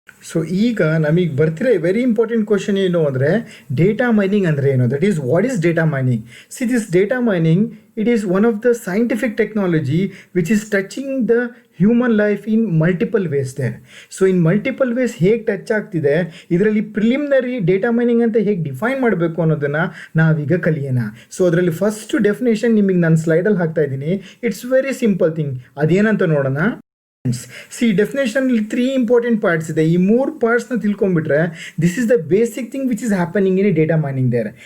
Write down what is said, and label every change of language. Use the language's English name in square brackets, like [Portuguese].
[Kannada] So ಈಗ ನಮಗೆ ಬರ್ತಿರೋ ವೆರಿ ಇಂಪಾರ್ಟೆಂಟ್ ಕ್ವಶನ್ ಏನು ಅಂದರೆ, ಡೇಟಾ ಮೈನಿಂಗ್ ಅಂದರೆ ಏನು, [English] That is what is data mining. See this data mining, it is one of the scientific technology which is touching the human life in multiple ways there. So in multiple ways [Kannada] ಹೇಗೆ touch ಆಗ್ತಿದೆ, ಇದರಲ್ಲಿ preliminary data mining ಅಂತ ಹೇಗೆ define ಮಾಡಬೇಕು ಅನ್ನೋದನ್ನು ನಾವೀಗ ಕಲಿಯೋಣ. So ಅದರಲ್ಲಿ ಫಸ್ಟ್ ಡೆಫಿನೇಷನ್ ನಿಮಗೆ ನಾನು ಸ್ಲೈಡಲ್ಲಿ ಹಾಕ್ತಾ ಇದ್ದೀನಿ. [English] It's very simple thing. [Kannada] ಅದೇನಂತ ನೋಡೋಣ. ಸಿ ಡೆಫಿನೇಷನಲ್ಲಿ 3 ಇಂಪಾರ್ಟೆಂಟ್ ಪಾರ್ಟ್ಸ್ ಇದೆ. ಈ 3 ಪಾರ್ಟ್ಸ್ನ ತಿಳ್ಕೊಂಡ್ಬಿಟ್ರೆ [English] This is the basic thing which is happening in data mining there.